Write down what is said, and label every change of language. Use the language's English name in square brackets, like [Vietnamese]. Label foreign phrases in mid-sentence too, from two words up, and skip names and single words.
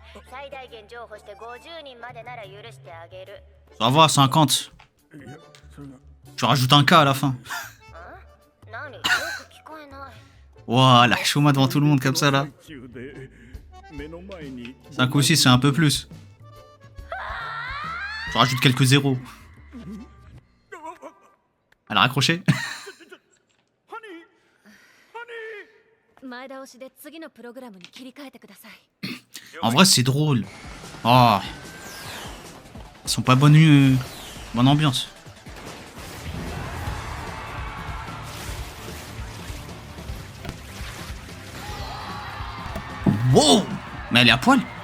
[Japanese] 最大限譲歩して50人までなら許してあげる。 [French] Ça va, 50. Tu rajoutes un K à la fin. [Japanese] 何？よく聞こえない。 [French] Ouah, la chouma devant tout le monde comme ça là. 5 ou 6, c'est un peu plus. Tu rajoutes quelques zéros. Elle a raccroché. [Japanese] 前倒しで次のプログラムに切り替えてください。 [French] En vrai, c'est drôle. Oh. Ils sont pas bonne ambiance. Wow. Mais elle est à poil.